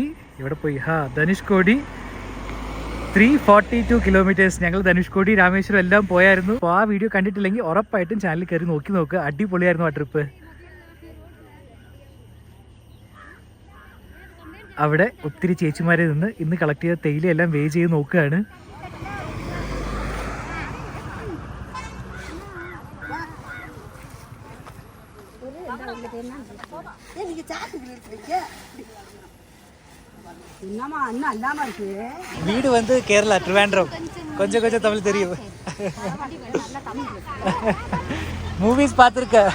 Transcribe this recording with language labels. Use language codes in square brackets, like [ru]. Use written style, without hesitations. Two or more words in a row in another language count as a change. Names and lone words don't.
[ml] ഇവിടെ പോയി ധനുഷ്കോടി 342 കിലോമീറ്റേഴ്സ്. ഞങ്ങൾ ധനുഷ്കോടി രാമേശ്വരം എല്ലാം പോയായിരുന്നു. അപ്പോൾ ആ വീഡിയോ കണ്ടിട്ടില്ലെങ്കിൽ ഉറപ്പായിട്ടും ചാനലിൽ കയറി നോക്കുക. അടിപൊളിയായിരുന്നു ആ ട്രിപ്പ്. അവിടെ ഒത്തിരി ചേച്ചിമാരെ നിന്ന് ഇന്ന് കളക്ട് ചെയ്ത തേയിലയെല്ലാം വേ ചെയ്ത് നോക്കുകയാണ്. [ta] வீடு வந்து கேரளா ட்ரிவாண்ட்ரம். கொஞ்சம் கொஞ்சம் தமிழ் தெரியும். மூவிஸ் பார்த்துருக்க.